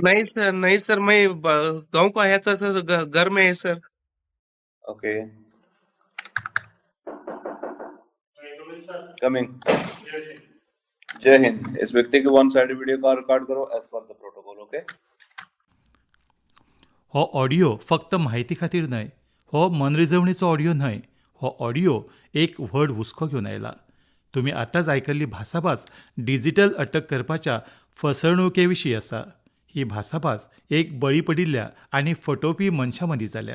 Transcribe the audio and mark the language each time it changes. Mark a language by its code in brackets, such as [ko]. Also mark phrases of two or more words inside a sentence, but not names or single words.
[hi] नहीं सर, नहीं सर, मैं गांव को आया था सर, घर में है सर। [en] okay, coming. [hi] जय हिंद। इस व्यक्ति के [en] one side video [hi] का रिकॉर्ड करो [en] as per the protocol. [hi] ओके, [kok] हो ऑडियो फक्त म्हायती खातीर न्हय, हो मनरिजवणेचो ऑडियो न्हय, हो ऑडियो एक व्हड हुस्को घेवन आयला. तुमी आतांच आयकल्ली भासाभास डिजिटल अटक करपाच्या फसवणुके विशीं आसा. ही भासाभास एक बळी पडिल्ल्या आनी फटोवपी मनशां मदीं जाल्या.